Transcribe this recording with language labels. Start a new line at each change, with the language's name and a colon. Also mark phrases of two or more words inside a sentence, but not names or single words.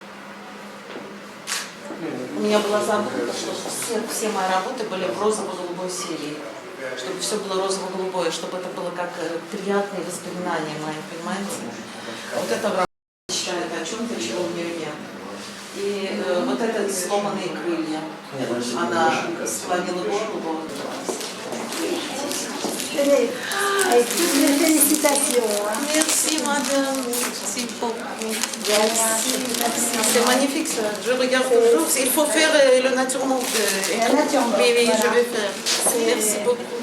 Russian: У меня была задумка, чтобы все мои работы были в розово-голубой серии. Чтобы все было розово-голубое, чтобы это было как приятные воспоминания мои, понимаете? Вот это мечтает о чем-то, чего у нее нет. И вот это сломанные крылья. Она склонила голову.
French: Avec toutes mes félicitations. Merci madame, merci beaucoup. Merci. C'est magnifique ça. Je regarde toujours. Il faut faire le naturellement. Oui, je vais faire. Merci beaucoup.